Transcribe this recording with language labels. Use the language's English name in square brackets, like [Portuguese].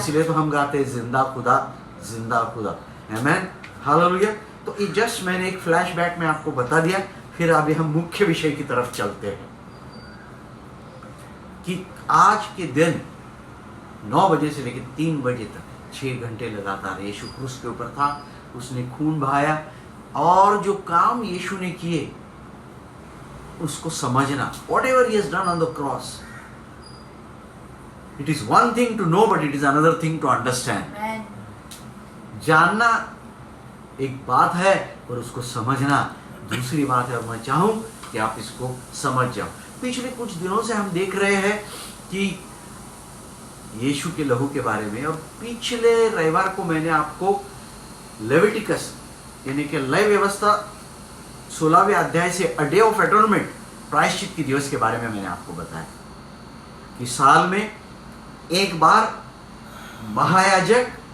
[Hindi] इसलिए तो हम गाते हैं जिंदा खुदा, जिंदा खुदा। आमेन, हालेलुया। तो ये जस्ट मैंने एक फ्लैशबैक में आपको बता दिया। फिर अभी हम मुख्य विषय की तरफ चलते हैं कि आज के दिन 9 बजे से लेकर 3 बजे तक 6 घंटे लगातार यीशु क्रूस के ऊपर था। उसने खून बहाया और जो काम यीशु ने किए उसको समझना, [English] whatever he has done on the cross, it is one thing to know but it is another thing to understand। Amen। [Hindi] जानना एक बात है और उसको समझना दूसरी बात है। और मैं चाहूं कि आप इसको समझ जाओ। पिछले कुछ दिनों से हम देख रहे हैं कि यीशु के लहू के बारे में, और पिछले रविवार को मैंने आपको लेविटिकस यानी कि लय व्यवस्था 16वें अध्याय से अ डे ऑफ एटोनमेंट, प्रायश्चित के दिवस के बारे में मैंने आपको बताया कि साल में एक बार महायाजक